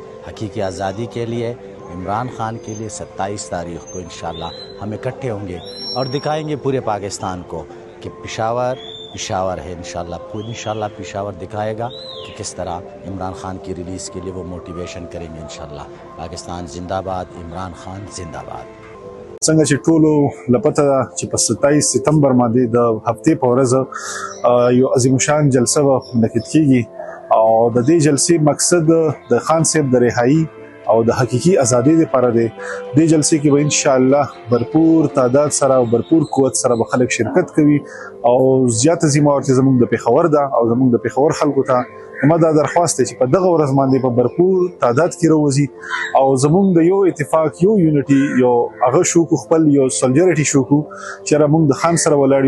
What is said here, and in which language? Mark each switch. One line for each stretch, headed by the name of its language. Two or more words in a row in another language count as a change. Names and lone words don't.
Urdu: حقیقی آزادی کے لیے، عمران خان کے لیے 27 تاریخ کو انشاءاللہ ہم اکٹھے ہوں گے اور دکھائیں گے پورے پاکستان کو کہ پشاور ہے. انشاءاللہ پشاور دکھائے گا کہ کس طرح عمران خان کی ریلیز کے لیے وہ موٹیویشن کریں گے. انشاءاللہ پاکستان زندہ باد، عمران خان زندہ باد.
Pashto: څنګه چې ټولو لپته چې په 27 ستمبر باندې د هفتې په ورځ یو عظیم شان جلسه منعقد کیږي او د دې جلسې مقصد د خان صاحب د رهایی او د حقیقي ازادي لپاره دی. دې جلسې کې به ان شاء الله भरपूर تعداد سره او भरपूर قوت سره به خلک شرکت کوي او زیات ذمہ ورته زموږ د پیښور ده او زموږ د پیښور خلکو ته ما دا درخواست دی چې په دغه ورځ باندې په भरपूर تعداد کې راوځي او زموږ د یو اتفاق، یو یونټي، یو هغه شو کو خپل یو سولجریټي شو کو چې را موږ د خان سره ولاړ یو.